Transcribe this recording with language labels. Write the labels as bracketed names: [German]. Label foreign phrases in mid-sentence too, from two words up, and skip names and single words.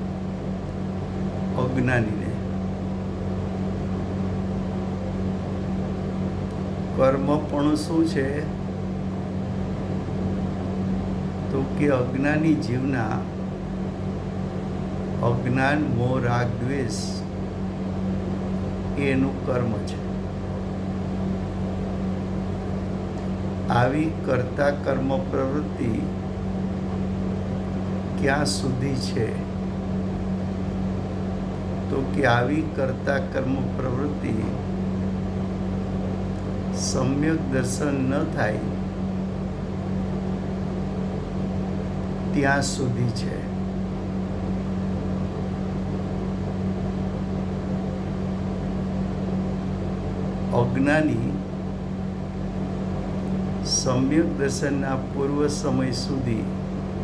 [Gujarati] અજ્ઞાની ને। કર્મપણુ શું છે? તો કે અજ્ઞાની જીવના અજ્ઞાન મોહ રાગ દ્વેષ એનું કર્મ છે। આવી કરતા કર્મ પ્રવૃત્તિ ક્યાં સુધી છે? તો કે આવી કરતા કર્મ પ્રવૃત્તિ સમ્યક દર્શન ન થાય ત્યાં સુધી છે। અજ્ઞાની સમ્યક દર્શનના પૂર્વ સમય સુધી